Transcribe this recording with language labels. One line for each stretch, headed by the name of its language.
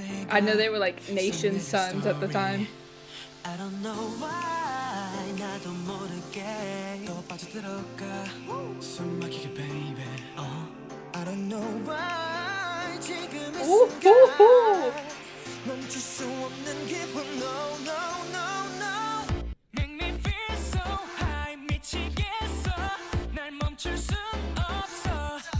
English: I know they were like nation sons at the time. I don't know why
Korean: 나도 모르게 더 빠져들어가 숨 막히게
English: baby. I don't know why
Korean: 지금 이 순간 멈출 수 없는 기분
English: no no no no Make me feel so high
Korean: 미치겠어 날 멈출 순 없어.